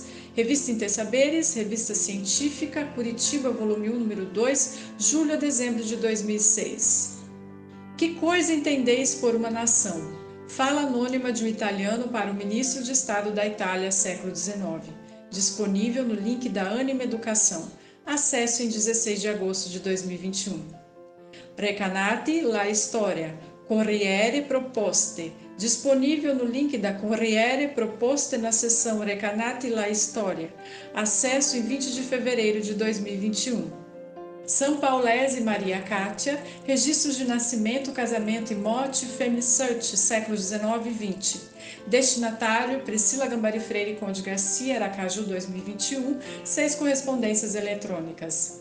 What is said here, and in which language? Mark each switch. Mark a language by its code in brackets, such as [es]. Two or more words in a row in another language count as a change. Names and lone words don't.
[pt] Revista Intersaberes, Revista Científica, Curitiba, volume 1, número 2, julho a dezembro de 2006. Que coisa entendeis por uma nação? Fala anônima de um italiano para o ministro de Estado da Itália, século XIX. Disponível no link da Anima Educação. Acesso em 16 de agosto de 2021. Recanati la Storia. Corriere Proposte. Disponível no link da Corriere Proposte na seção Recanati la Storia. Acesso em 20 de fevereiro de 2021. São Paulese Maria Cátia, Registros de Nascimento, Casamento e Morte, Family Search, séculos 19 e 20. Destinatário, Priscila Gambari Freire Conde Garcia, Aracaju, 2021, 6 correspondências eletrônicas.